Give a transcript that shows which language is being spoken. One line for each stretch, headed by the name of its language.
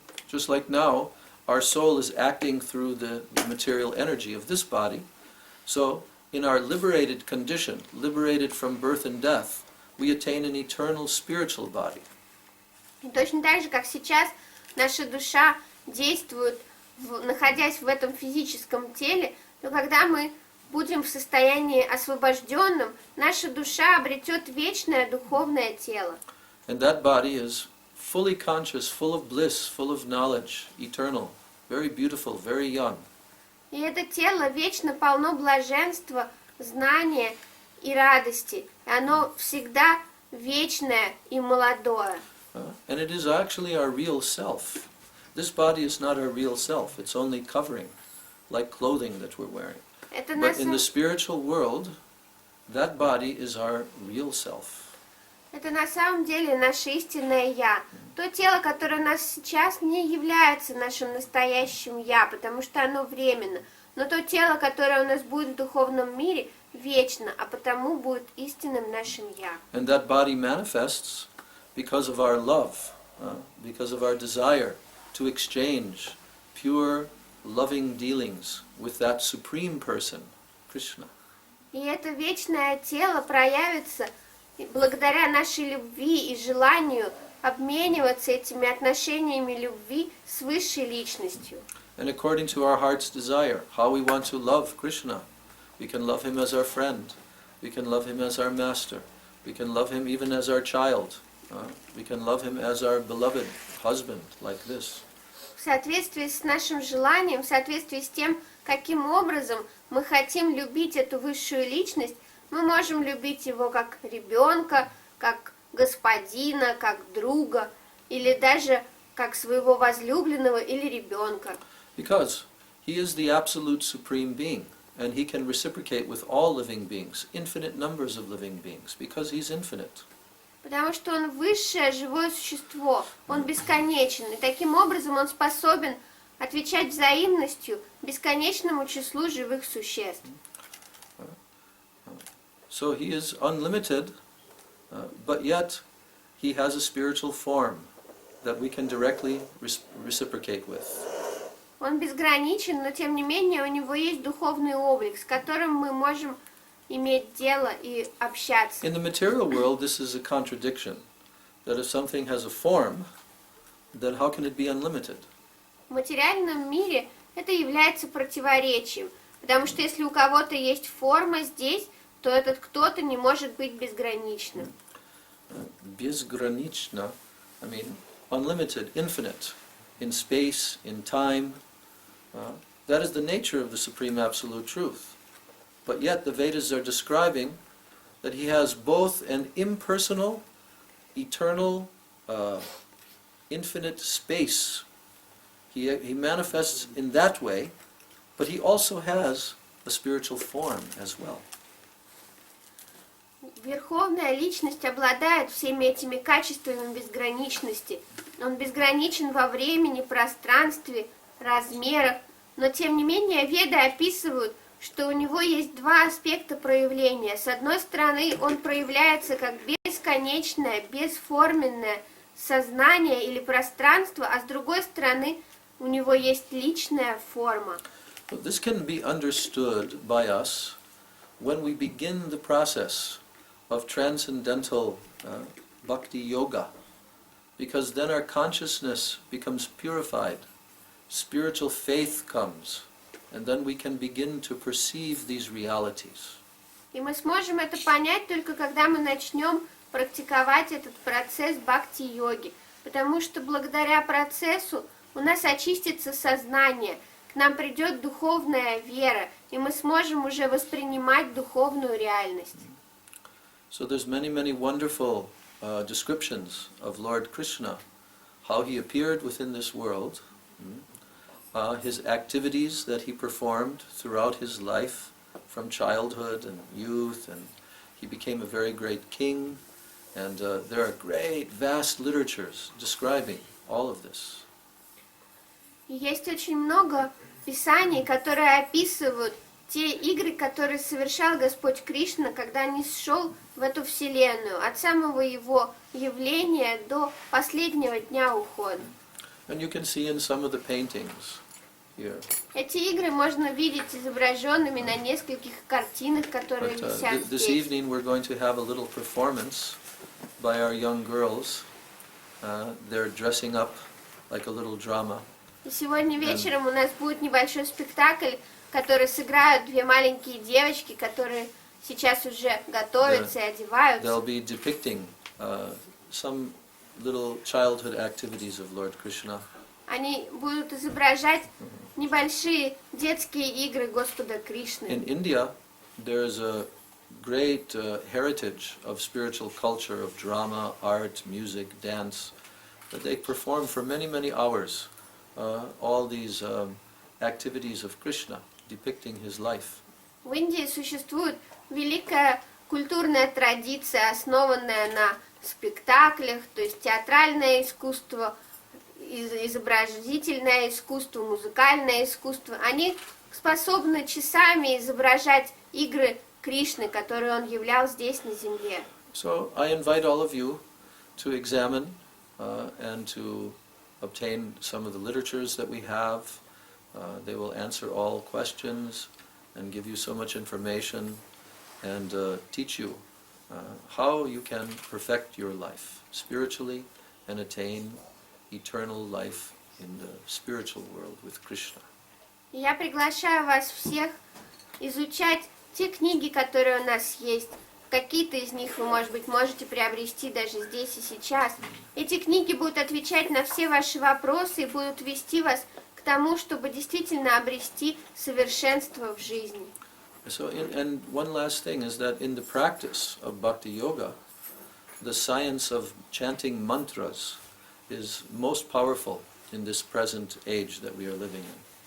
English: Just like now, our soul is acting through the material energy of this body. So, in our liberated condition, liberated from birth and death, we attain an eternal spiritual body.
Russian: И точно так же, как сейчас наша душа действует, находясь в этом физическом теле, но когда мы будем в состоянии освобожденном, наша душа обретет вечное духовное тело.
English: And that body is fully conscious, full of bliss, full of knowledge, eternal, very beautiful, very young.
Russian: И это тело вечно полно блаженства, знания и радости. И оно всегда вечное и молодое.
English: And it is actually our real self. This body is not our real self. It's only covering, like clothing that we're wearing.
Russian: Это
English: But in the spiritual world, that body is our real self.
Russian: Это на самом деле наше истинное «Я». То тело, которое у нас сейчас, не является нашим настоящим «Я», потому что оно временно. Но то тело, которое у нас будет в духовном мире, вечно, а потому будет истинным нашим «Я».
English: And that body manifests because of our love, because of our desire to exchange pure, loving dealings with that supreme person, Krishna.
Russian: И это вечное тело проявится благодаря нашей любви и желанию обмениваться этими отношениями любви с высшей личностью.
English: And according to our heart's desire, how we want to love Krishna, we can love him as our friend, we can love him as our master, we can love him even as our child, we can love him as our beloved husband, like this.
Russian: В соответствии с нашим желанием, в соответствии с тем, каким образом мы хотим любить эту высшую личность, мы можем любить его как ребенка, как господина, как друга, или даже как своего возлюбленного или ребенка.
English: Because he is the absolute supreme being, and he can reciprocate with all living beings, infinite numbers of living beings, because he's infinite.
Russian: Потому что он высшее живое существо, он бесконечен, и таким образом он способен отвечать взаимностью бесконечному числу живых существ.
English: So he is unlimited, but yet he has a spiritual form that we can directly reciprocate with.
Russian: Он безграничен, но тем не менее у него есть духовный облик, с которым мы можем иметь дело и общаться.
English: In the material world, this is a contradiction, that if something has a form, then how can it be unlimited?
Russian: В материальном мире это является противоречием, потому что если у кого-то есть форма здесь, то этот кто-то не может быть безграничным. Безгранично,
English: I mean, unlimited, infinite, in space, in time. That is the nature of the Supreme Absolute Truth. But yet the Vedas are describing that he has both an impersonal, eternal, infinite space. He manifests in that way, but he also has a spiritual form as well.
Russian: Верховная личность обладает всеми этими качествами безграничности. Он безграничен во времени, пространстве, размерах, но тем не менее Веды описывают, что у него есть два аспекта проявления. С одной стороны, он проявляется как бесконечное, бесформенное сознание или пространство, а с другой стороны, у него есть личная форма.
English: This can be understood by us when we begin the process of transcendental bhakti yoga, because then our consciousness becomes purified, spiritual faith comes, and then we can begin to perceive these realities.
Russian: И мы сможем это понять только когда мы начнем практиковать этот процесс бхакти-йоги, потому что благодаря процессу у нас очистится сознание, к нам придет духовная вера, и мы сможем уже воспринимать духовную реальность.
English: So there's many wonderful descriptions of Lord Krishna, how he appeared within this world, his activities that he performed throughout his life, from childhood and youth, and he became a very great king, and there are great, vast literatures describing all of this.
Russian: И есть очень много писаний, которые описывают те игры, которые совершал Господь Кришна, когда не шел в эту вселенную, от самого его явления до последнего дня ухода.
English: And you can see in some of the paintings here.
Russian: Эти игры можно видеть изображенными на нескольких картинах, которые
English: But
Russian: висят
English: this
Russian: здесь.
English: evening we're going to have a little performance by our young girls. They're dressing up like a little drama.
Russian: И сегодня вечером у нас будет небольшой спектакль, который сыграют две маленькие девочки, которые сейчас уже готовятся и одеваются.
English: They'll be depicting some little childhood activities of Lord Krishna.
Russian: Они будут изображать небольшие детские игры Господа Кришны.
English: In India, there's a great heritage of spiritual culture, of drama, art, music, dance, that they perform for many hours. All these activities of Krishna, depicting his life.
Russian: В Индии существует великая культурная традиция, основанная на спектаклях, то есть театральное искусство, изобразительное искусство, музыкальное искусство. Они способны часами изображать игры Кришны, которые он являл здесь на земле.
English: So I invite all of you to examine and to obtain some of the literatures that we have. They will answer all questions and give you so much information and teach you how you can perfect your life spiritually and attain eternal life in the spiritual world with Krishna.
Russian: Я приглашаю вас всех изучать те книги, которые у нас есть. Какие-то из них вы, может быть, можете приобрести даже здесь и сейчас. Эти книги будут отвечать на все ваши вопросы и будут вести вас к тому, чтобы действительно обрести совершенство в жизни.
English: So, and one last thing is that in the practice of Bhakti Yoga, the science of chanting mantras is most powerful in this present age that we are living in.